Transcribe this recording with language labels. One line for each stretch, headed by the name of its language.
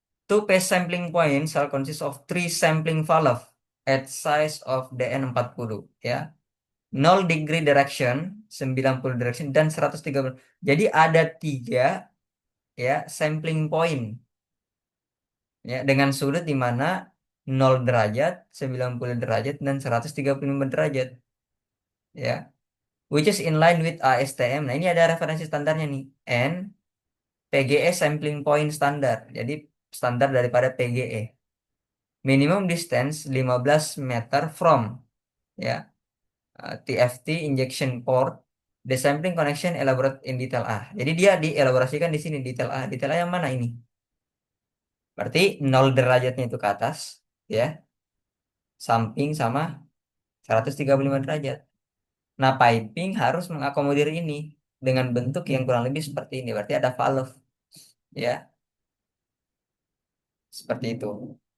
English: Two phase sampling point shall consist of three sampling valve at size of DN40 ya. 0 degree direction, 90 direction dan 130.
Indonesian: Jadi ada tiga ya sampling point ya dengan sudut di mana 0 derajat, 90 derajat dan 135 derajat ya.
English: Which is in line with ASTM.
Indonesian: Nah, ini ada referensi standarnya nih. And PGE sampling point standar. Jadi standar daripada PGE.
English: Minimum distance 15 meter from ya TFT injection port. The sampling connection elaborate in detail A.
Indonesian: Jadi dia dielaborasikan di sini detail A. Detail A yang mana ini? Berarti 0 derajatnya itu ke atas ya, samping sama 135 derajat. Nah, piping harus mengakomodir ini dengan bentuk yang kurang lebih seperti ini. Berarti ada valve ya, seperti itu.